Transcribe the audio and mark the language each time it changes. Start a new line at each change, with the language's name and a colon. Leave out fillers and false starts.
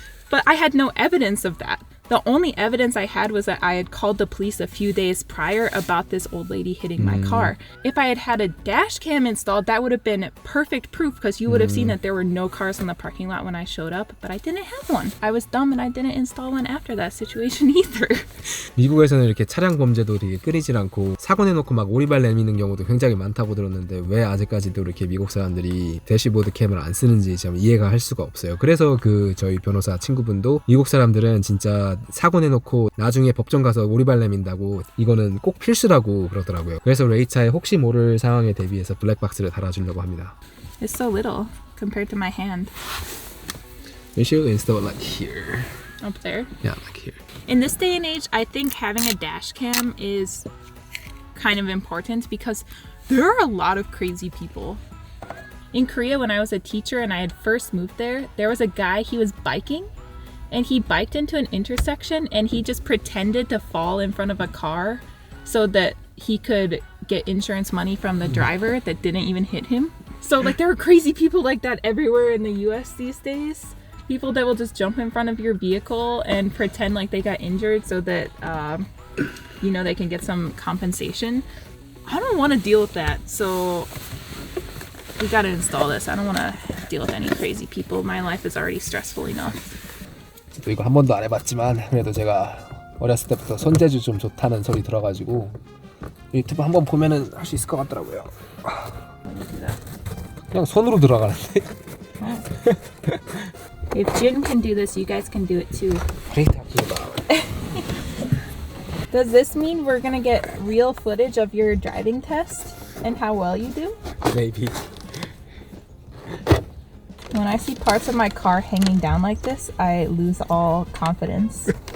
English: But I had no evidence of that. The only evidence I had was that I had called the police a few days prior about this old lady hitting my car. If I had had a dash cam installed, that would have been perfect proof because you would have seen that there were no cars in the parking lot when I showed up, but I didn't have one. I was dumb and I didn't install one after that situation either.
Korean: 미국에서는 이렇게 차량 범죄도 되게 끊이질 않고 사고 내놓고 막 오리발 내미는 경우도 굉장히 많다고 들었는데 왜 아직까지도 이렇게 미국 사람들이 대시보드 캠을 안 쓰는지 참 이해가 할 수가 없어요. 그래서 저희 변호사 친구분도 미국 사람들은 진짜 사고 내놓고 나중에 법정 가서 오리발 내민다고 이거는 꼭 필수라고 그러더라고요. 그래서 레이차의 혹시 모를 상황에 대비해서 블랙박스를 달아주려고 합니다.
English: It's so little compared to my hand. You should install it like here. Up there. Yeah, like here. In this day and age, I think having a dash cam is kind of important because there are a lot of crazy people. In Korea, when I was a teacher and I had first moved there, there was a guy, he was biking and he biked into an intersection and he just pretended to fall in front of a car so that he could get insurance money from the driver that didn't even hit him. So like there are crazy people like that everywhere in the US these days. People that will just jump in front of your vehicle and pretend like they got injured so that you know, they can get some compensation. I don't want to deal with that, so we gotta install this. I don't want to deal with any crazy people. My life is already stressful enough.
Korean: 저도 이거 한 번도 안 해봤지만 그래도 제가 어렸을 때부터 손재주 좀 좋다는 소리 들어가지고 유튜브 한번 보면은 할 수 있을 것 같더라고요. 그냥 손으로 들어가는데.
English: If Jin can do this, you guys can do it too. What are you talking about? Does this mean we're gonna get real footage of your driving test and how well you do? Maybe. When I see parts of my car hanging down like this, I lose all confidence.